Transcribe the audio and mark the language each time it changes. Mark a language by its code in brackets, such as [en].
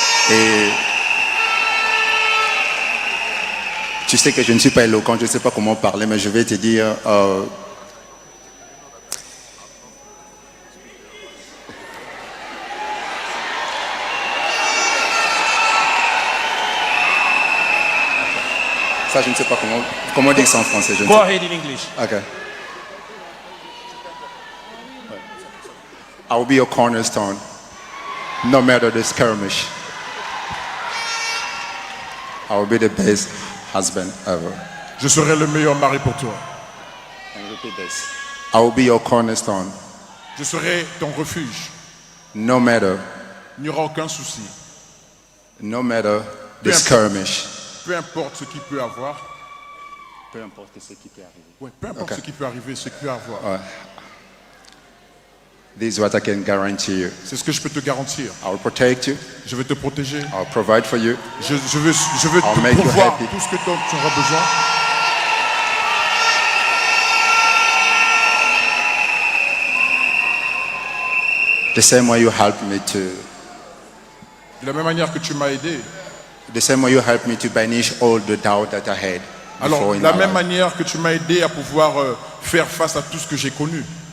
[fr] Et tu sais que je ne suis pas éloquent, je ne sais pas comment parler, mais je vais te dire, ça, je ne sais pas comment dire ça en français. [en] Go ahead in English. Okay. I will be your cornerstone, no matter the skirmish. I will be the best husband ever. [fr] Je serai le meilleur mari pour toi. [en] And repeat this. I will be your cornerstone. [fr] Je serai ton refuge. [en] No matter. [fr] Il n'y aura aucun souci. [en] No matter the skirmish. [fr] Peu importe ce qu'il peut avoir. Peu importe ce qui peut arriver. Ouais, peu importe ce qui peut arriver, ce qu'il peut avoir. Ouais. [en] This is what I can guarantee you. [fr] C'est ce que je peux te garantir. [en] I will protect you. [fr] Je vais te protéger. [en] I will provide for you. [fr] Je veux te pourvoir tout ce que tu auras besoin. [en] The same way you helped me to. [fr] De la même manière que tu m'as aidé. [en] The same way you helped me to banish all the doubt that I had. [fr] Alors, de la même manière que tu m'as aidé à pouvoir faire face à tout ce que j'ai connu.